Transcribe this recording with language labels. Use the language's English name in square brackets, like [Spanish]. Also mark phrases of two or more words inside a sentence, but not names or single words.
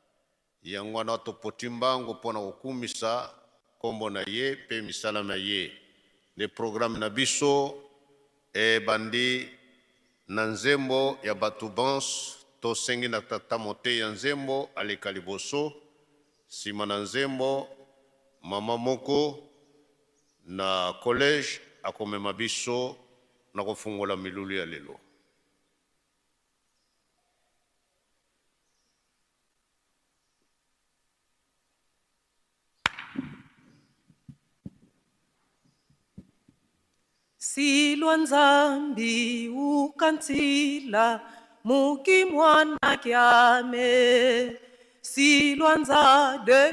[Lingala] yango na topoti mbango mpona kokumisa kombo na ye pe misala na ye [French] le programme [Lingala] na biso e bandi na nzembo ya batu bans tosengi na tata mote ya nzembo aleka liboso sima na nzembo mama moko na collège akomema biso na kofungola milulu ya lelo. [Kongo] Silwa nzambi ukansila muki mwana kyame silwa nza 2